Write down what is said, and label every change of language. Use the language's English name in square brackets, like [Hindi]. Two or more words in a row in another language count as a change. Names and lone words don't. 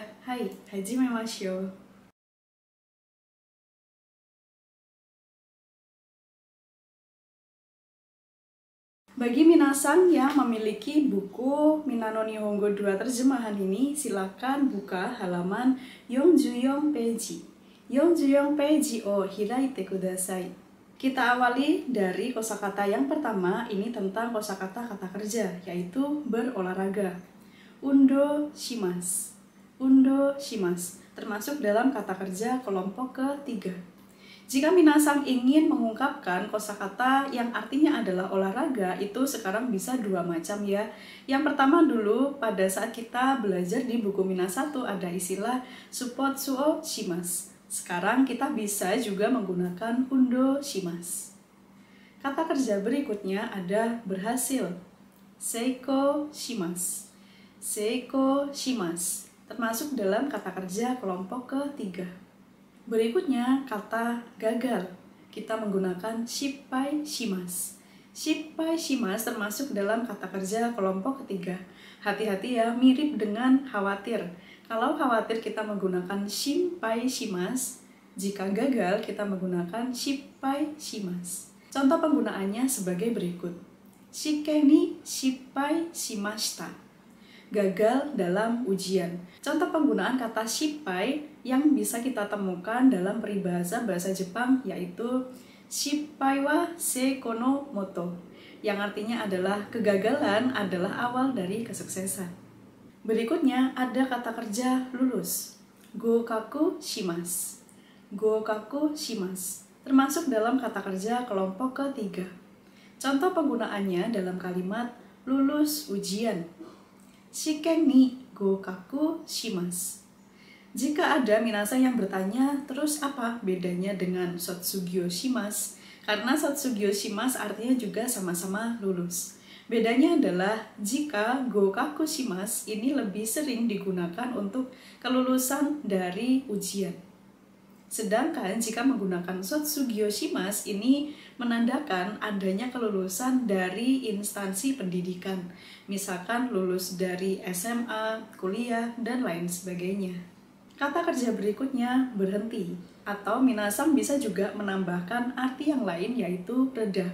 [Japanese] はい、始めましょう. [Indonesian] Bagi minasan yang memiliki buku Minano Nihongo 2 terjemahan ini, silakan buka halaman 44 peji. [Japanese] 44ページを開いてください. [Indonesian] Kita awali dari kosakata yang pertama, ini tentang kosakata kata kerja, yaitu berolahraga. [Japanese] 運動します. 運動します, [Indonesian] termasuk dalam kata kerja kelompok ketiga. Jika minasan ingin mengungkapkan kosakata yang artinya adalah olahraga, itu sekarang bisa dua macam ya. Yang pertama dulu, pada saat kita belajar di buku Mina 1 ada istilah [Japanese] スポーツをします. [Indonesian] Sekarang kita bisa juga menggunakan [Japanese] 運動します. [Indonesian] Kata kerja berikutnya ada berhasil. [Japanese] 成功します。成功します, [Indonesian] termasuk dalam kata kerja kelompok ketiga. Berikutnya kata gagal. Kita menggunakan [Japanese] 失敗します. 失敗します [Indonesian] termasuk dalam kata kerja kelompok ketiga. Hati-hati ya, mirip dengan khawatir. Kalau khawatir kita menggunakan [Japanese] 失敗します, [Indonesian] jika gagal kita menggunakan [Japanese] 失敗します. [Indonesian] Contoh penggunaannya sebagai berikut. [Japanese] 試験に失敗しました. [Indonesian] Gagal dalam ujian. Contoh penggunaan kata shippai yang bisa kita temukan dalam peribahasa bahasa Jepang yaitu [Japanese] 失敗は成功のもと, [Indonesian] yang artinya adalah kegagalan adalah awal dari kesuksesan. Berikutnya ada kata kerja lulus. [Japanese] 合格します. 合格します, [Indonesian] termasuk dalam kata kerja kelompok ketiga. Contoh penggunaannya dalam kalimat lulus ujian. [Japanese] 試験に合格します. [Indonesian] Jika ada minasan yang bertanya, terus apa bedanya dengan [Japanese] 卒業します? [Indonesian] Karena [Japanese] 卒業します [Indonesian] artinya juga sama-sama lulus. Bedanya adalah jika [Japanese] 合格します [Indonesian] ini lebih sering digunakan untuk kelulusan dari ujian. Sedangkan jika menggunakan [Japanese] 卒業します [Indonesian] ini menandakan adanya kelulusan dari instansi pendidikan. Misalkan lulus dari SMA, kuliah, dan lain sebagainya. Kata kerja berikutnya berhenti, atau minasan bisa juga menambahkan arti yang lain yaitu reda.